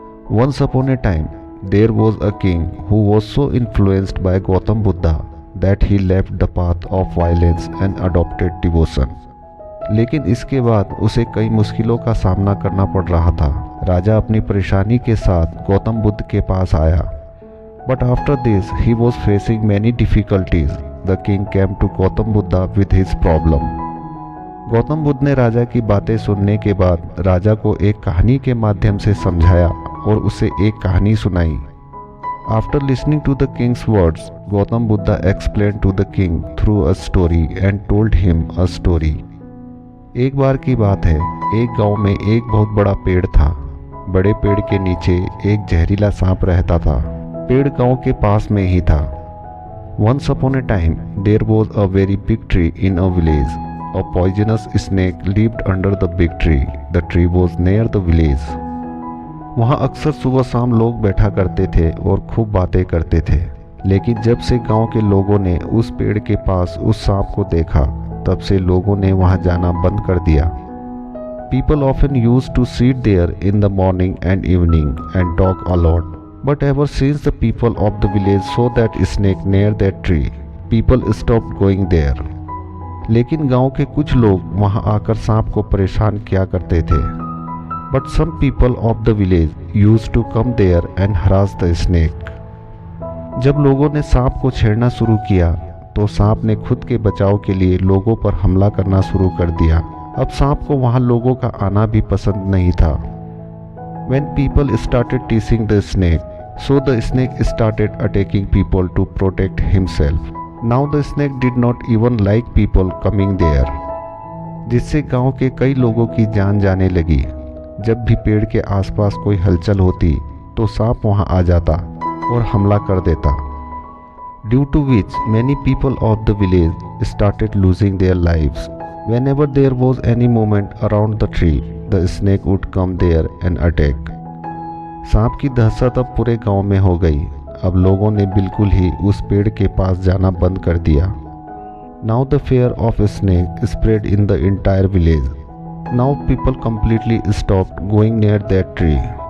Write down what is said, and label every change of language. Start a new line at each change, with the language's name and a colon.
English: Once upon a time there was a king who was so influenced by Gautam Buddha that he left the path of violence and adopted devotion.
Hindi: लेकिन इसके बाद उसे कई मुश्किलों का सामना करना पड़ रहा था। राजा अपनी परेशानी के साथ गौतम बुद्ध के पास आया।
English: But after this, he was facing many difficulties. The king came to Gautam Buddha with his problem.
Hindi: Gautam Buddha ने राजा की बातें सुनने के बाद राजा को एक कहानी के माध्यम से समझाया और उसे एक कहानी सुनाई।
English: After listening to the king's words, Gautam Buddha explained to the king through a story and told him a story.
Hindi: एक बार की बात है, एक गांव में एक बहुत बड़ा पेड़ था। बड़े पेड़ के नीचे एक जहरीला सांप रहता था। पेड़ गांव के पास में ही था।
English: Once upon a time, there was a very big tree in a village. A poisonous snake lived under the big tree. The tree was near the village.
Hindi: वहाँ अक्सर सुबह शाम लोग बैठा करते थे और खूब बातें करते थे। लेकिन जब से गांव के लोगों ने उस पेड़ के पास उस सांप को देखा, तब से लोगों ने वहाँ जाना बंद कर दिया।
English: People often used to sit there in the morning and evening and talk a lot. But ever since the people of the village saw that snake near that tree, people stopped going there.
Hindi: लेकिन गांव के कुछ लोग वहां आकर सांप को परेशान किया करते थे।
English: But some people of the village used to come there and harass the snake.
Hindi: जब लोगों ने सांप को छेड़ना शुरू किया, तो सांप ने खुद के बचाव के लिए लोगों पर हमला करना शुरू कर दिया। अब सांप को वहां लोगों का आना भी पसंद नहीं था।
English: When people started teasing the snake, so the snake started attacking people to protect himself. Now the snake did not even like people coming there.
Hindi: जिससे गांव के कई लोगों की जान जाने लगी। जब भी पेड़ के आसपास कोई हलचल होती, तो सांप वहां आ जाता और हमला कर देता।
English: Due to which many people of the village started losing their lives. Whenever there was any movement around the tree, the snake would come there and attack.
Hindi: सांप की दहशत अब पूरे गांव में हो गई। अब लोगों ने बिल्कुल ही उस पेड़ के पास जाना बंद कर दिया।
English: Now the fear of a snake spread in the entire village. Now people completely stopped going near that tree.